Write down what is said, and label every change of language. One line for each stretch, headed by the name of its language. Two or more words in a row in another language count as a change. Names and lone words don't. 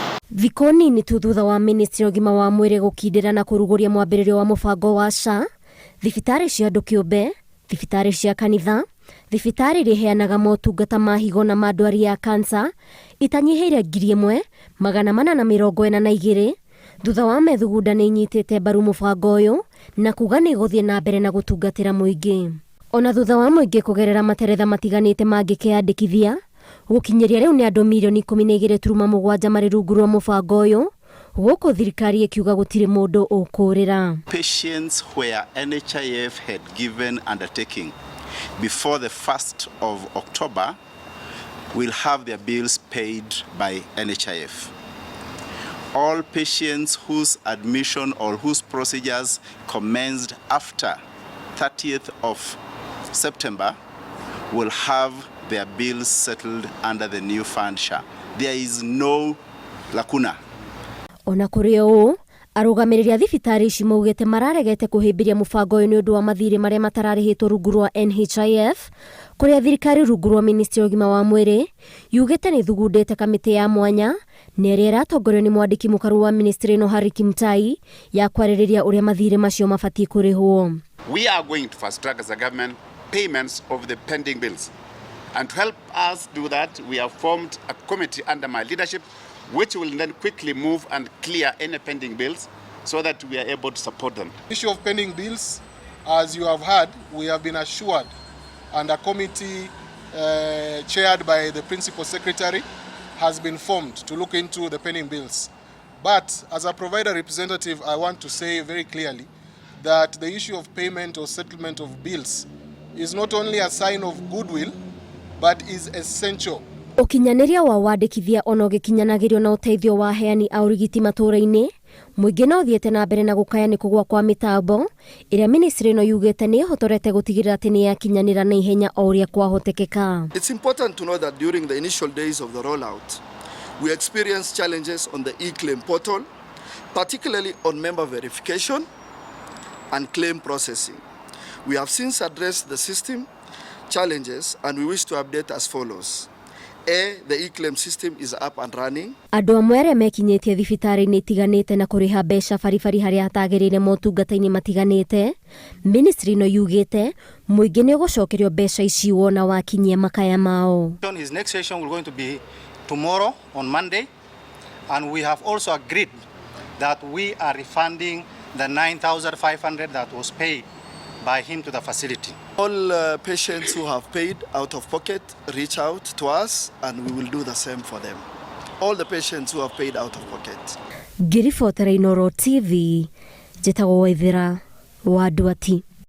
Kikuyu: Thikũ nini tu thutha wa ministry ũgima wa mwĩrĩ gũkindĩra na kũrugũria mwambĩrĩrio wa mũbango wa SHA, thibitarĩ cia andũ kĩũmbe, thibitarĩ cia kanitha, thibitarĩ iria iheanaga motungata ma higo na ma ndwari ya kansa itanyiheire 1,442 thutha wa methugunda nĩ inyitĩte mbaru mũbango ũyũ na kuga nĩ gũthiĩ na mbere na gũtungatĩra mũingĩ. Ona thutha wa mũingĩ kũgerera materetha matiganĩte mangĩkĩandĩkithia, gũkinyĩria rĩu nĩ andũ milioni 12.7 marĩ rungu rwa mũbango ũyũ, gũkũ thirikari ĩkiuga gũtirĩ mũndũ ũkũrĩra.
English: Patients where NHIF had given undertaking before the 1st of October will have their bills paid by NHIF. All patients whose admission or whose procedures commenced after 30th of September will have their bills settled under the new fund SHA. There is no lacuna.
Kikuyu: Ona kũrĩ ũũ, arũgamĩrĩri a thibitarĩ ici maugĩte mararegete kũhĩmbĩria mũbango ũyũ nĩ ũndũ wa mathirĩ marĩa matararĩhĩtwo rungu rwa NHIF, kũrĩa thirikari rungu rwa ministry ũgima wa mwĩrĩ yugĩte nĩ thugundĩte kamĩtĩ ya mwanya na ĩrĩa ĩratongorio nĩ mwandĩki mũkaru wa ministry ĩno Harry Kimtai ya kwarĩrĩria ũrĩa mathirĩ macio mabatiĩ kũrĩhwo.
English: We are going to fast track as a government payments of the pending bills. And to help us do that, we have formed a committee under my leadership which will then quickly move and clear any pending bills so that we are able to support them. The issue of pending bills, as you have heard, we have been assured, and a committee chaired by the Principal Secretary has been formed to look into the pending bills. But as a provider representative, I want to say very clearly that the issue of payment or settlement of bills is not only a sign of goodwill, but is essential.
Kikuyu: Ũkinyanĩria wa wandĩkithia ona ũgĩkinyanagĩrio na ũteithio wa heani a ũrigiti matũũra-inĩ, mũingĩ no thiĩte na mbere na gũkaya nĩ kũgwa kwa mĩtambo ĩrĩa ministry ĩno yugĩte nĩ ĩhotorete gũtigĩrĩra atĩ nĩ yakinyanĩra na ihenya o ũrĩa kwahotekeka.
English: It's important to know that during the initial days of the rollout, we experienced challenges on the e-claim portal, particularly on member verification and claim processing. We have since addressed the system challenges and we wish to update as follows. A, the e-claim system is up and running.
Kikuyu: Andũ amwe arĩa mekinyĩtie thibitarĩ-inĩ itiganĩte na kũrĩha mbeca baribari harĩa hatagĩrĩire motungata-inĩ matiganĩte, ministry ĩno yugĩte mũingĩ nĩ ũgũcokerio mbeca ici wona wakinyia makaya mao.
English: His next session will going to be tomorrow on Monday, and we have also agreed that we are refunding the 9,500 that was paid by him to the facility. All patients who have paid out of pocket reach out to us and we will do the same for them. All the patients who have paid out of pocket.
Kikuyu: Ngiribotera Inooro TV, njĩtagwo Waithĩra wa andũ.